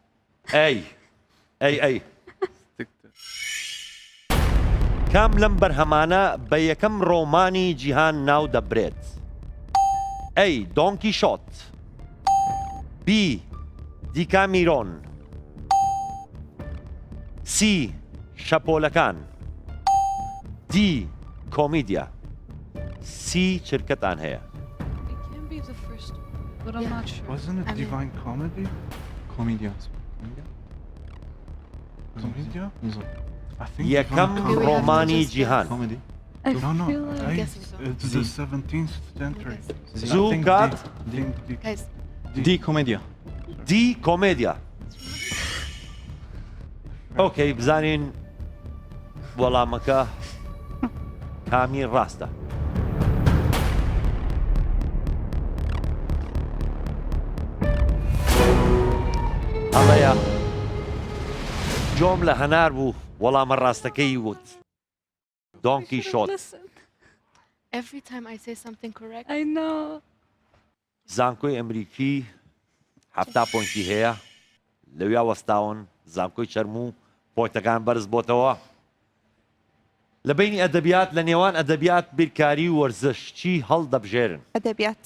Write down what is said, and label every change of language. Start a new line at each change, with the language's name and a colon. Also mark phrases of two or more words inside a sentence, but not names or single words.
Central Kurdish: ئەی کام لەم بەرهەمانە بە یەکەم ڕۆمانی جیهان ناو دەبرێت ئەی دۆنکی شۆت بی دیکامیرۆن سی شەپۆلەکان دی کۆمیدیا سی چرکەتان هەیە
English: It can be the first one, but I'm not sure. Wasn't it Divine Comedy? Comedia. Comedia? I think
Central Kurdish: یەکەم
English: Divine Comedy-
Central Kurdish: ڕۆمانی جیهان
English: Comedy. I No, no. feel like... I- It's the 17th century.
Central Kurdish: زوو
English: I think
Central Kurdish: کات
English: Guys,
Central Kurdish: دی Comedia. دی کۆمێدیا ئۆکەی بزانین وەڵامەکە کامی ڕاستە هەڵەیە جۆم لە هەنار بوو وەڵامە ڕاستەکەی وت دۆنکی شۆت
English: Listen, every time I say something correct, I know.
Central Kurdish: زانکۆی ئەمریکی هەفتا پۆینتی هەیە لەویا وەستاون زانکۆی چەرم و پۆیتەکان بەرز بۆتەوە لە بینی ئەدەبیات لە نێوان ئەدەبیات بیرکاری و وەرزش چی هەڵدەبژێرن أدبيات